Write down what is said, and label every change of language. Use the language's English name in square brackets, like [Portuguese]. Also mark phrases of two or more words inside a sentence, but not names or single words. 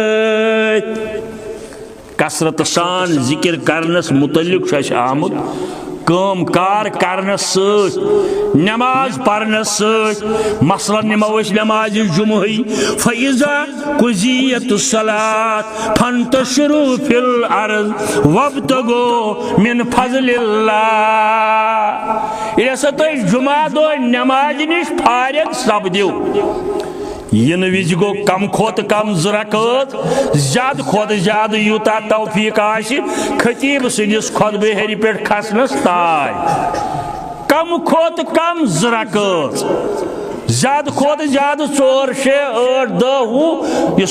[Kashmiri] کثرت سان ذکر کرنس متعلق آمد کام کار کرنس ست نماز پرنس ست مثلا نمو نماز جمعی [Arabic] فَإِذَا قُضِيَتِ الصَّلَاةُ فَانتَشِرُوا فِي الْأَرْضِ وَابْتَغُوا مِنْ فَضْلِ اللَّهِ [Kashmiri] یہ ہسا تُہۍ جمعہ دۄہ نماز نش فارغ سپدِو ین وز گو کم کھوت کم زٕ رکعت زیادٕ کھوت زیادٕ یوٗتاہ توفیق آسہِ خطیب سٕنٛدِس خطبہ ہیرِ پٮ۪ٹھ کھسنس تانۍ کم کھوت کم زٕ رکعت زیادٕ کھوت زیادٕ 4 6 8 10 وُہ یہ